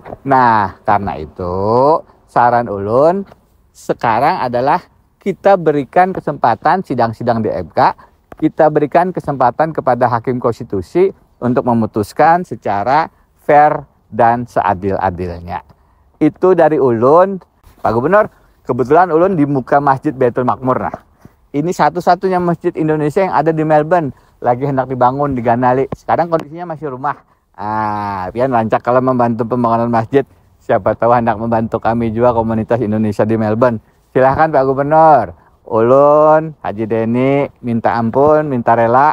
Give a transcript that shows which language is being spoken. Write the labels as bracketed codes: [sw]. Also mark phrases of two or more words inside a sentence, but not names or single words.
[id] Nah, karena itu saran ulun sekarang adalah kita berikan kesempatan sidang-sidang di MK, kita berikan kesempatan kepada Hakim Konstitusi untuk memutuskan secara fair dan seadil-adilnya. [bjn] Itu dari ulun, Pak Gubernur. Kebetulan ulun di muka Masjid Baitul Makmur. [id] Nah, ini satu-satunya masjid Indonesia yang ada di Melbourne, lagi hendak dibangun di Ganali. Sekarang kondisinya masih rumah. [bjn] Pian rancak [id] kalau membantu pembangunan masjid, siapa tahu hendak membantu kami juga komunitas Indonesia di Melbourne. Silahkan Pak Gubernur. [bjn] Ulun, Haji Deni, minta ampun, minta rela.